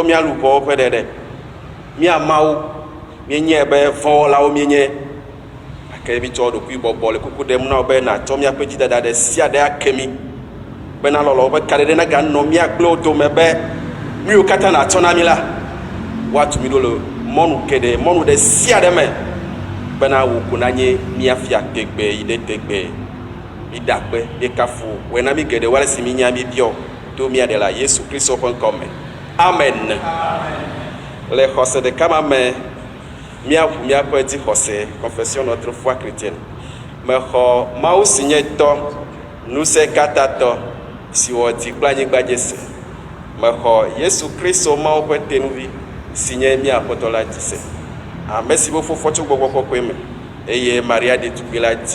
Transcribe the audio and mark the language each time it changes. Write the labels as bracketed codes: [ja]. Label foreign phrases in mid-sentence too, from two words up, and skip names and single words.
[ee] mía luʋɔwo ƒe ɖeɖe mía mawo míenye be vɔwɔlawo míenye gake mitsɔ ɖokui bɔbɔ le kuku ɖem na wo be natsɔ míaƒe dzidada ɖe sia ɖe ake mí bena lɔlɔwo ƒe kaɖiɖe naganɔ mía kple wo dome be nu yiwo katã natsɔ na mí la woatu mí ɖo le mɔnu geɖe mɔnu ɖe sia ɖe me bena wò ko nanye mía fia tegbe yi ɖe tegbe mí da akpe mí kafu wɔe na mí geɖe wo ale si mí nya mí biɔ to mía ɖe la Yesu Kristo ƒe ŋkɔme. Amen. Le xɔse ɖeka ma me míaʋu míaƒe dzixɔse [fr] confession notre foi chrétienne. [ee] Mexɔ Mawu si nye tɔ ŋusẽkatãtɔ si wɔ dzi kple anyigba dzese. Mexɔ Yesu Kristo Mawu ƒe tenuvi si nye mía Aƒetɔ la dzi se. Ame si be fofo tso gbɔgbɔ kɔkɔe me eye Maria ɖetugbi la di.